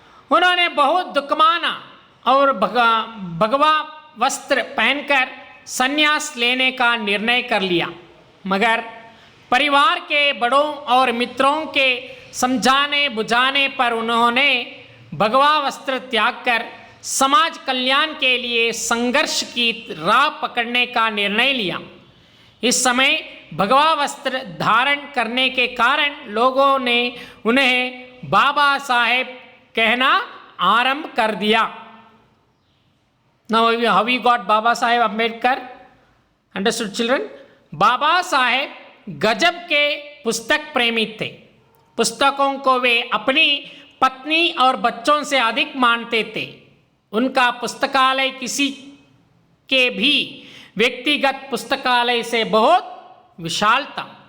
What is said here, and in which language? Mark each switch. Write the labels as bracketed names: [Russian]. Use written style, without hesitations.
[Hindi] उन्होंने बहुत दुख माना और भगवा वस्त्र पहनकर संन्यास लेने का निर्णय कर लिया, मगर परिवार के बड़ों और मित्रों के समझाने बुझाने पर उन्होंने भगवा वस्त्र त्याग कर समाज कल्याण के लिए संघर्ष की राह पकड़ने का निर्णय लिया। इस समय भगवा वस्त्र धारण करने के कारण लोगों ने उन्हें बाबा साहेब कहना आरंभ कर दिया। [English] Now how we got Baba Saheb Ambedkar? Understood children? [Hindi] Baba Saheb गजब के पुस्तक प्रेमी थे। पुस्तकों को वे अपनी पत्नी और बच्चों से अधिक मानते थे। उनका पुस्तकालय किसी के भी व्यक्तिगत पुस्तकालय से बहुत विशाल था।